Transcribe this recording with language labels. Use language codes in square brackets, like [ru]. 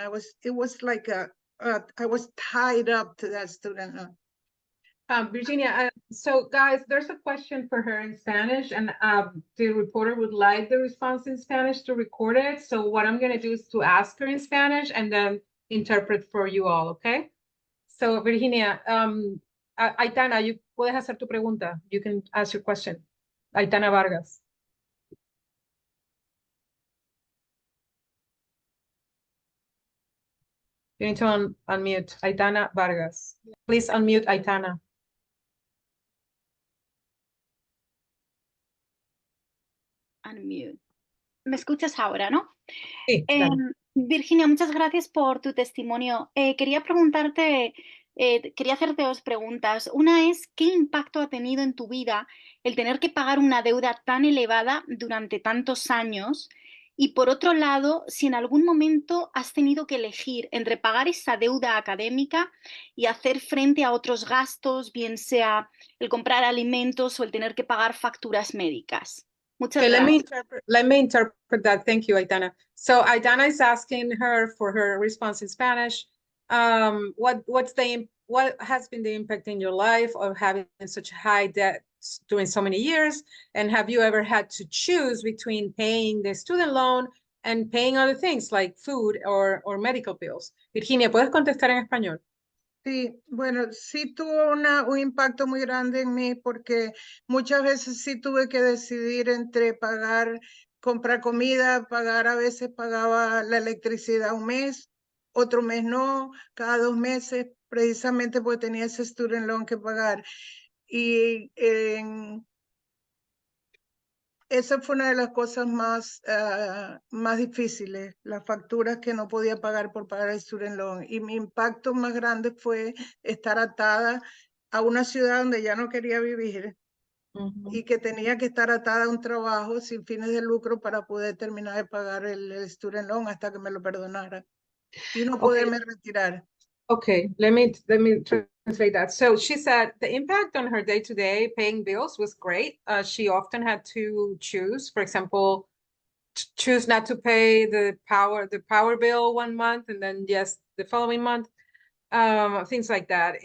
[en] It was like I was tied up to that student loan. Virginia, so guys, there's a question for her in Spanish, and the reporter would like the response in Spanish to record it. So what I'm going to do is to ask her in Spanish and then interpret for you all, okay? So [es] Virginia, Aitana, you puedes hacer tu pregunta. [en] You can ask your question. Aitana Vargas. You need to unmute Aitana Vargas. Please unmute Aitana. [es] Unmute. ¿Me escuchas ahora, no? Sí, claro. Virginia, muchas gracias por tu testimonio. Quería preguntarte, quería hacerte 2 preguntas. Una es, ¿qué impacto ha tenido en tu vida el tener que pagar una deuda tan elevada durante tantos años? Y por otro lado, si en algún momento has tenido que elegir entre pagar esa deuda académica y hacer frente a otros gastos, bien sea el comprar alimentos o el tener que pagar facturas médicas. Muchas [en] Okay, [es] gracias. [en] let me interpret that. Thank you, Aitana. So Aitana is asking her for her response in Spanish. What has been the impact in your life of having such high debt during so many years? And have you ever had to choose between paying the student loan and paying other things like food or medical bills. [es] Virginia, ¿puedes contestar en español? Sí, bueno, sí tuvo un impacto muy grande en mí porque muchas veces sí tuve que decidir entre pagar, comprar comida, pagar, a veces pagaba la electricidad un mes, otro mes no, cada 2 meses, precisamente porque tenía ese student loan que pagar. Y esa fue una de las cosas más difíciles, las facturas que no podía pagar por pagar el student loan. Y mi impacto más grande fue estar atada a una ciudad donde ya no quería vivir y que tenía que estar atada a un trabajo sin fines de lucro para poder terminar de pagar el student loan hasta que me lo perdonara y no [en] Okay. [es] poderme retirar. [en] Okay, let me translate that. So she said the impact on her day-to-day paying bills was great. She often had to choose, for example, choose not to pay the power bill one month and then yes, the following month, things like that.